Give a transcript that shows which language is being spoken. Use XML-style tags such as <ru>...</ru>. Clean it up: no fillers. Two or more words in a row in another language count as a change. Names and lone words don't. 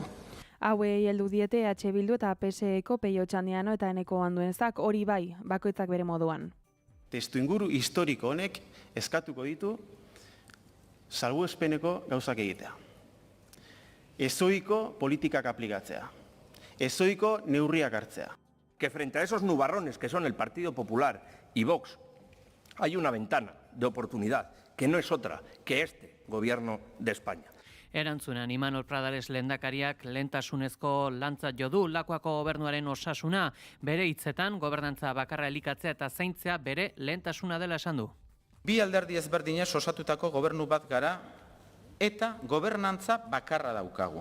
<eu>Hauei heldu diete EH Bildu eta PSeko Peio Txandiano eta Eneko Anduenzak, hori bai, bakoitzak bere moduan. Testuinguru historiko honek eskatuko ditu salbuespeneko gauzak egitea. Ezoiko politikak aplikatzea. Ezoiko neurriak hartzea.</eu> <es>Que frente a esos nubarrones que son el Partido Popular y Vox, hay una ventana de oportunidad, que no es otra que este gobierno de España.</es> <eu>Erantzunan, Imanol Pradales lehendakariak lehentasunezko lantzat jo du Lakuako gobernuaren osasuna, bere hitzetan gobernantza bakarra elikatzea eta zaintzea bere lehentasuna dela esan du. Bi alderdi ezberdinez osatutako gobernu bat gara eta gobernantza bakarra daukagu.</eu>